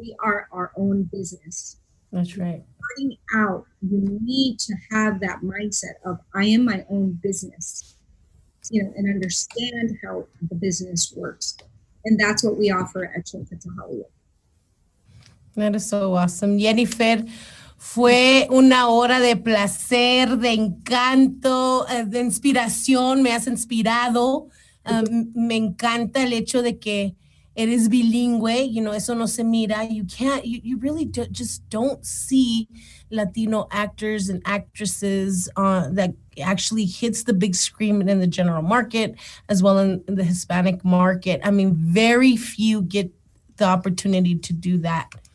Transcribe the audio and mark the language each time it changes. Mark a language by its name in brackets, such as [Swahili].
[English] We are our own business. That's right. Starting out, you need to have that mindset of I am my own business, and understand how the business works. And that's what we offer at Shortcut to Hollywood. That is so awesome. [Spanish] Yeniffer, fue una hora de placer, de encanto, de inspiración. Me has inspirado. Me encanta el hecho de que eres bilingüe. Eso no se mira. [English] You really just don't see Latino actors and actresses that actually hits the big screen in the general market as well in the Hispanic market. I mean, very few get the opportunity to do that.